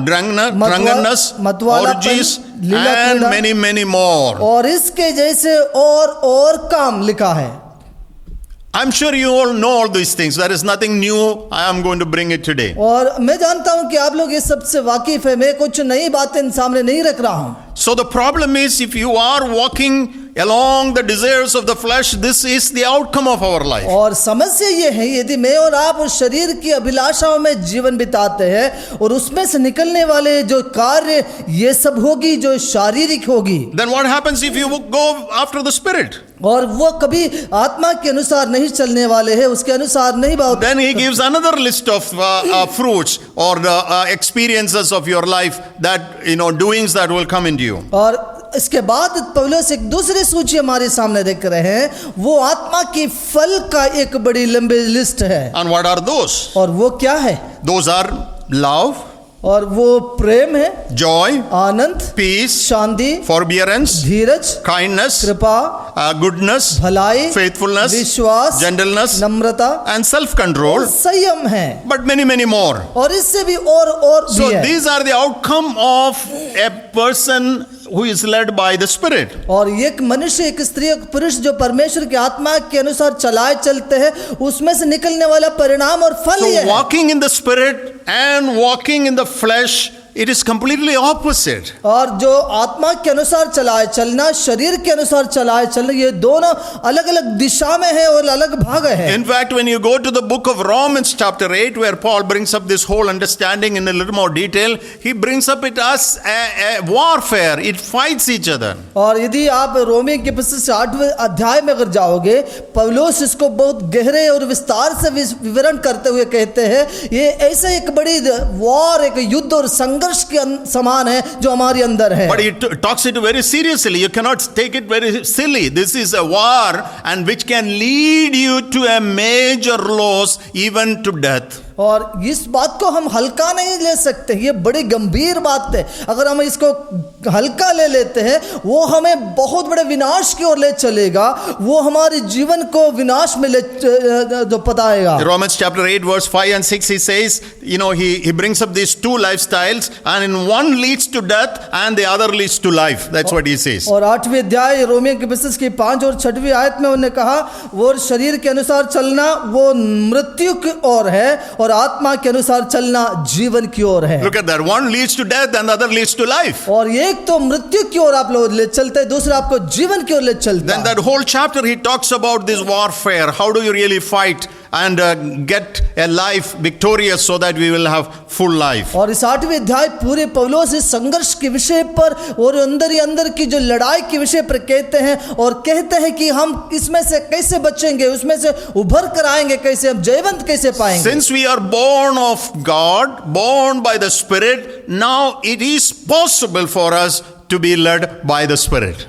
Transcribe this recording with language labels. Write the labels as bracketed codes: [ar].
[en] drunkenness, orgies, and many more. [hi] और इसके जैसे और काम लिखा है. [en] I'm sure you all know all these things. There is nothing new. I am going to bring it today. [hi] और मैं जानता हूं कि आप लोग इस सब से वाकिफ है. मैं कुछ नई बातें सामने नहीं रख रहा हूं. [en] So the problem is, if you are walking along the desires of the flesh, this is the outcome of our life. [hi] और समस्या ये है, यदि मैं और आप उस शरीर की अभिलाषाओं में जीवन बिताते हैं और उसमें से निकलने वाले जो कार्य ये सब होगी जो शारीरिक होगी. [en] Then what happens if you go after the Spirit? [hi] और वो कभी आत्मा के अनुसार नहीं चलने वाले हैं, उसके अनुसार नहीं बात. [en] Then he gives another list of fruits or experiences of your life, that doings that will come into you. [hi] और इसके बाद पौलुस एक दूसरी सूची हमारे सामने रख रहे हैं, वो आत्मा की फल का एक बड़ी लंबी लिस्ट है. [en] And what are those? [hi] और वो क्या है? [en] Those are love, [hi] और वो प्रेम है, [en] joy, [hi] आनंद, [en] peace, [hi] शांति, [en] forbearance, [hi] धीरज, [en] kindness, [hi] कृपा, [en] goodness, [hi] भलाई, [en] faithfulness, [hi] विश्वास, [en] gentleness, [hi] नम्रता, [en] and self-control, [hi] संयम है, [en] but many, many more. [hi] और इससे भी और [en] So [hi] भी है। [en] these are the outcome of a person who is led by the Spirit. [hi] और एक मनुष्य, एक स्त्री, एक पुरुष जो परमेश्वर की आत्मा के अनुसार चलाए चलते हैं, उसमें से निकलने वाला परिणाम और फल ये [en] So [hi] है। [en] walking in the Spirit and walking in the flesh, it is completely opposite. [hi] और जो आत्मा के अनुसार चलाए चलना, शरीर के अनुसार चलाए चलना, ये दोनों अलग अलग दिशा में है और अलग भाग है। [en] In fact, when you go to the book of Romans chapter 8, where Paul brings up this whole understanding in a little more detail, he brings up it as a warfare. It fights each other. [hi] और यदि आप रोमी के पुस्तक से 8वें अध्याय में अगर जाओगे, पौलुस इसको बहुत गहरे और विस्तार से विवरण करते हुए कहते हैं, ये ऐसे एक बड़ी वॉर, एक युद्ध और संघर्ष के समान है जो हमारे अंदर है। [en] But he talks it very seriously. You cannot take it very silly. This is a war and which can lead you to a major loss, even to death. [hi] और इस बात को हम हल्का नहीं ले सकते, ये बड़ी गंभीर बात है। अगर हम इसको हल्का ले लेते हैं, वो हमें बहुत बड़े विनाश की ओर ले चलेगा, वो हमारे जीवन को विनाश में ले जो पताएगा। [en] Romans chapter 8 verse 5 and 6, he says, he brings up these two lifestyles, and in one leads to death and the other leads to life. That's what he says. [hi] और 8वें अध्याय रोमियो के पुस्तक की 5 और 6वीं आयत में उन्होंने कहा, वो शरीर के अनुसार चलना वो मृत्यु की ओर है और आत्मा के अनुसार चलना जीवन की ओर है। [en] Look at that. One leads to death and the other leads to life. [hi] और एक तो मृत्यु की ओर आप लोग ले चलते हैं, दूसरा आपको जीवन की ओर ले चलता [en] Then [hi] है। [en] that whole chapter he talks about this warfare. How do you really fight and get a life victorious so that we will have full life? [hi] और इस 8वें अध्याय पूरे पौलुस इस संघर्ष के विषय पर और अंदर ही अंदर की जो लड़ाई के विषय पर कहते हैं और कहते हैं कि हम इसमें से कैसे बचेंगे, उसमें से उभर कर आएंगे कैसे, हम जयवंत कैसे पाएंगे। [en] Since we are born of God, born by the Spirit, now it is possible for us to be led by the Spirit.